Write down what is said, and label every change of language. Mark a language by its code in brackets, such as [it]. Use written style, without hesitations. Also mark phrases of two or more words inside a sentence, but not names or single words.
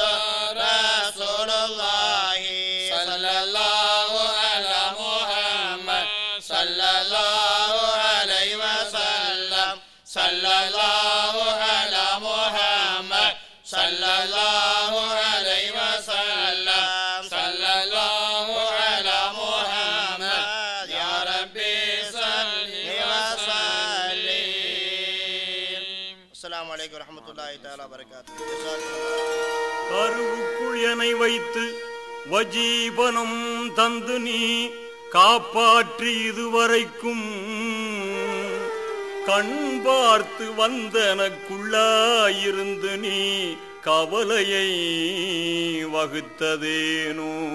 [ar] رسول الله صلى الله على محمد صلى الله عليه وسلم صلى الله على محمد صلى الله عليه وسلم صلى الله على محمد يا ربي صل وسلم السلام عليكم ورحمة الله تعالى وبركاته [ta] கருவுக்குள் என்னை வைத்து வஜீபனம் தந்து நீ காப்பாற்றி இதுவரைக்கும் கண் பார்த்து வந்தனக்குள்ளாயிருந்து நீ கவலையை வகுத்ததேனோ